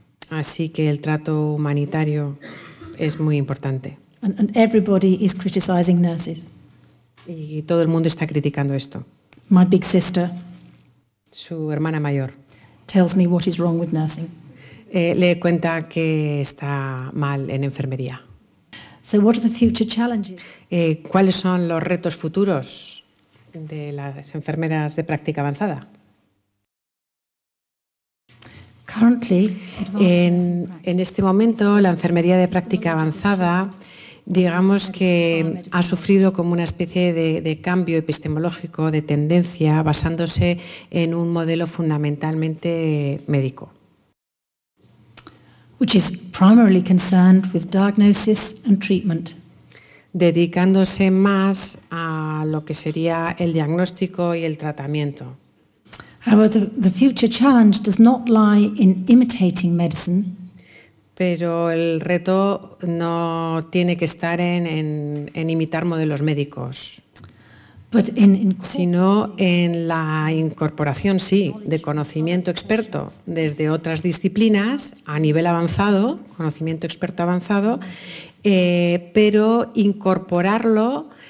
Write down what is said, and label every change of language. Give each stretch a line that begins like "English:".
Spanish: Así que el trato humanitario es muy importante.
English: And everybody is criticizing nurses.
Spanish: Y todo el mundo está criticando esto.
English: My big sister,
Spanish: su hermana mayor,
English: tells me what is wrong with nursing.
Spanish: Le cuenta que está mal en enfermería.
English: So what are the future challenges?
Spanish: ¿Cuáles son los retos futuros de las enfermeras de práctica avanzada? En este momento, la enfermería de práctica avanzada, digamos que ha sufrido como una especie de cambio epistemológico, de tendencia, basándose en un modelo fundamentalmente médico.
English: Which is primarily concerned with diagnosis and treatment.
Spanish: Dedicándose más a lo que sería el diagnóstico y el tratamiento.
English: However, the future challenge does not lie in imitating medicine.
Spanish: Pero el reto no tiene que estar en imitar modelos médicos, sino en la incorporación, sí, de conocimiento experto desde otras disciplinas a nivel avanzado, conocimiento experto avanzado, pero incorporarlo